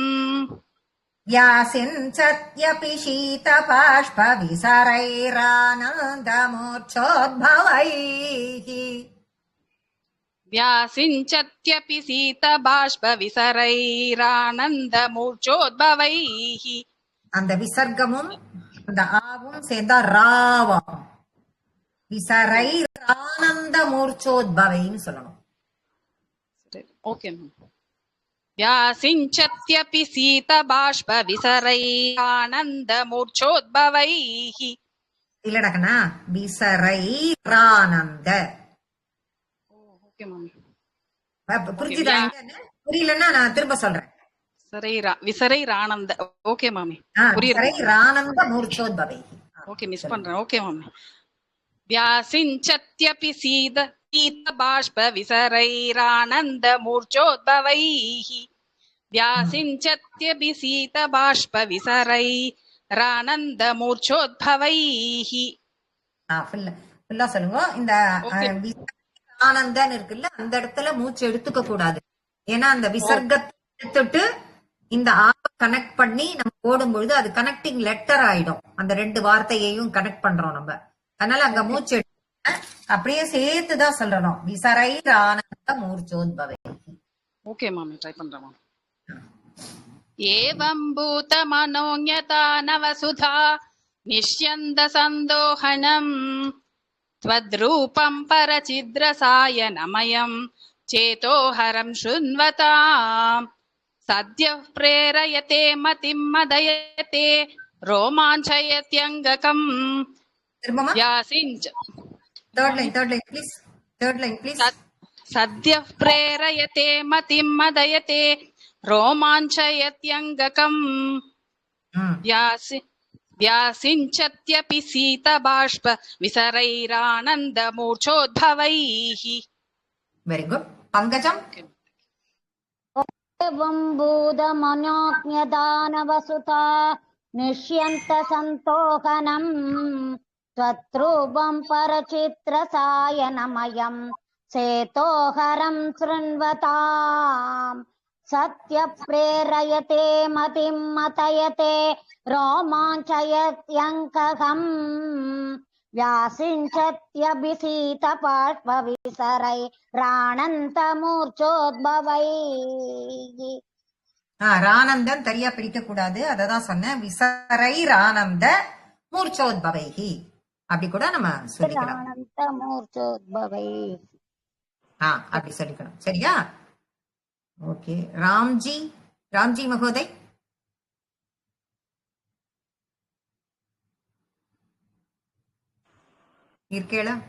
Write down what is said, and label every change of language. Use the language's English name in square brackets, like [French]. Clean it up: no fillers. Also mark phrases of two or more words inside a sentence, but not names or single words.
[Sanskrit] व्यासिञ्चत्यपि शीतपाष्पविसरैरानन्दमूर्च्छोद्भवैः व्यासिञ्चत्यपि शीतबाष्पविसरैरानन्दमूर्च्छोद्भवैः [Tamil] அந்த விசர்க்கமும் அந்த ஆவும் சேர்ந்தா ராவம் [Sanskrit] विसरैरानन्द मूर्च्छोद्भवै [Tamil] சொல்லணும். [Sanskrit] ओके व्यासिञ्चत्यपि शीतबाष्पविसरैरानन्दमूर्च्छोद्भवैः [Tamil] இல்லடக்கனா விசரைரானந்த. [English] okay mummy [Tamil] புரிஞ்சுதா? புரியலன்னா நான் திரும்ப சொல்றேன். விசரைரானந்த ஓகே மாமி [Sanskrit] विसरैरानन्द मूर्च्छोद्भवैः. [Tamil] ஓகே மிஸ் பண்றேன். ஓகே மாமி [Sanskrit] व्यासिञ्चत्यपि शीतबाष्पविसरैरानन्दमूर्च्छोद्भवैः व्यासिञ्चत्यपि शीतबाष्पविसरैरानन्दमूर्च्छोद्भवैः. [Tamil] ஃபுல்லா சொல்லுங்க. இந்த ஆனந்தன் இருக்குல்ல, அந்த இடத்துல மூச்சு எடுத்துக்க கூடாது. ஏன்னா அந்த விசர்க்கத்தை எடுத்துட்டு இந்த ஆவை கனெக்ட் பண்ணி நம்ம போடும்பொழுது அது கனெக்டிங் லெட்டர் ஆயிடும். அந்த ரெண்டு வார்த்தையையும் கனெக்ட் பண்றோம் நம்ம. அதனால அங்க மூச்சு அப்படியே சேர்த்துதான் சொல்றோம். [Sanskrit] विसरैरानन्द मूर्च्छोद्भवै. [Tamil] ஓகே மாமி ட்ரை பண்றேன் மாமி. [Sanskrit] एवं भूतमनोज्ञदा नवसुधा निष्यन्द सन्दोहनम् त्वद्रूपं परचिद्रसायनमयं चेतोहरं शृण्वताम् सद्यः प्रेरयते मतिं मदयते रोमाञ्चयत्यङ्गकम् व्यासिञ्च [English] third line please. [Sanskrit] सद्यः प्रेरयते मतिं मदयते रोमाञ्चयत्यङ्गकम् व्यासिञ्चत्यपि शीतबाष्प विसरैरानन्दमूर्च्छोद्भवैः. [English] very good. [Sanskrit] पंकजम्. एवं भूतमनोज्ञदानवसुता निष्यन्त सन्तोहनम् त्वद्रूपं परचित्रसायनमयं चेतोहरं शृण्वताम् सत्यप्रेरयते मतिं मतयते रोमाञ्चयत्यङ्ककम् व्यासिञ्चत्यभिसीतपाष्पविसरैरानन्दमूर्च्छोद्भवैः. [Tamil] ரானந்தம் தனியா பிரிக்க கூடாது. அததான் சொன்னேன். [Sanskrit] विसरैरानन्द मूर्च्छोद्भवैः [Tamil] அப்படி கூட நம்ம சொல்லிக்கலாம். [Sanskrit] आनन्दमूर्च्छोद्भवैः [Tamil] அப்படி சொல்லிக்கணும். சரியா? ஓகே. ராம்ஜி மகோதய். இருக்கேளா?